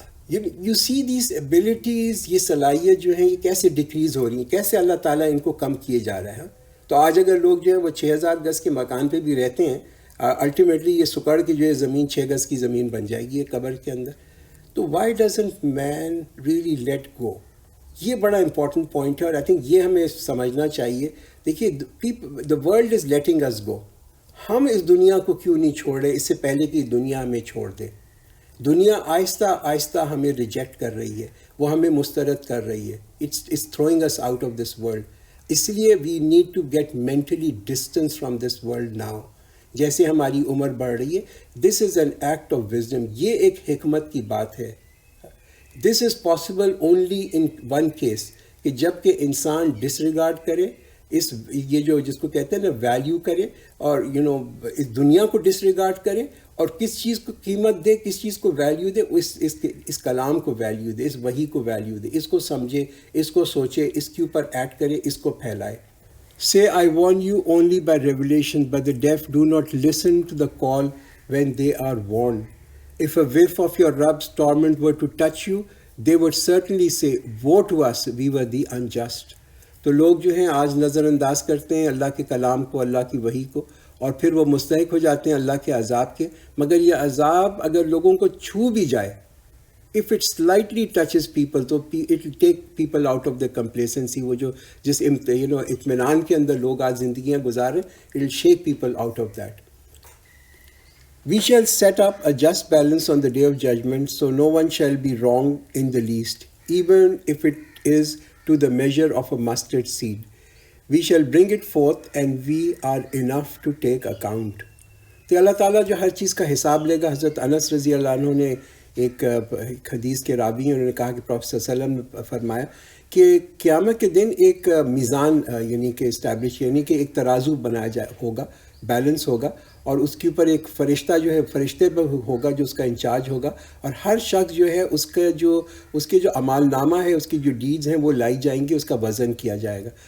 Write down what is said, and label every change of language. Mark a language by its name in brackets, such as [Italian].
[English] you see these abilities، [Urdu] یہ صلاحیت جو ہیں یہ کیسے ڈیکریز ہو رہی ہیں، کیسے اللہ تعالیٰ ان کو کم کیے جا رہا ہے. تو آج اگر لوگ جو ہے وہ 6000 گز کے مکان پہ بھی رہتے ہیں، الٹیمیٹلی یہ سکڑ کی جو ہے زمین 6 گز کی زمین بن جائے گی قبر کے اندر. تو [English] Why doesn't man really let go? [Urdu] یہ بڑا امپورٹنٹ پوائنٹ ہے، اور [English] I think [Urdu] یہ ہمیں سمجھنا چاہیے. [English] دیکھیے the world is letting us go. [Urdu] ہم اس دنیا کو کیوں نہیں چھوڑ رہے اس سے پہلے کہ دنیا ہمیں چھوڑ دے؟ دنیا آہستہ آہستہ ہمیں ریجیکٹ کر رہی ہے، وہ ہمیں مسترد کر رہی ہے. [English] It's throwing us out of this world. [Urdu] اس لیے [English] We need to get mentally distance from this world now. [Urdu] جیسے ہماری عمر بڑھ رہی ہے، [English] This is an act of wisdom. [Urdu] یہ ایک حکمت کی بات ہے. [English] this is possible only in one case, [Urdu] کہ جب کہ انسان ڈس ریگارڈ کرے یہ جو جس کو کہتے ہیں نا ویلیو کرے، اور اس دنیا کو ڈس ریگارڈ کرے اور کس چیز کو قیمت دے، کس چیز کو ویلیو دے، اس کلام کو ویلیو دے، اس وحی کو ویلیو دے، اس کو سمجھے، اس کو سوچے، اس کے اوپر ایکٹ کرے، اس کو پھیلائے. [English] Say, I warn you only by revelation, but the deaf do not listen to the call when they are warned. If a whiff of your Rabb's torment were to touch you, they would certainly say, woe to us, we were the unjust. [Urdu] تو لوگ جو ہیں آج نظر انداز کرتے ہیں اللہ کے کلام کو، اللہ کی وحی کو، اور پھر وہ مستحق ہو جاتے ہیں اللہ کے عذاب کے. مگر یہ عذاب اگر لوگوں کو چھو بھی جائے، [English] if it slightly touches people, تو it will take people out of their complacency. [Urdu] وہ جو جس اطمینان کے اندر لوگ آج زندگیاں گزاریں، [English] it will shake people out of that. We shall set up a just balance on the day of judgment, so no one shall be wrong in the least, even if it is to the measure of a mustard seed. We shall bring it forth, and we are enough to take account. [Urdu] تو اللہ تعالیٰ جو ہر چیز کا حساب لے گا. حضرت انس رضی اللہ عنہ نے ایک حدیث کے راوی ہیں، انہوں نے کہا کہ پروفیٹ صلی اللہ علیہ وسلم نے فرمایا کہ قیامت کے دن ایک میزان یعنی کہ اسٹیبلش، یعنی کہ ایک ترازو بنایا ہوگا، بیلنس ہوگا، اور اس کے اوپر ایک فرشتہ جو ہے، فرشتے پر ہوگا جو اس کا انچارج ہوگا، اور ہر شخص جو ہے اس کے جو اعمال نامہ ہے، اس کی جو ڈیڈز ہیں وہ لائی جائیں گی، اس کا وزن کیا جائے گا.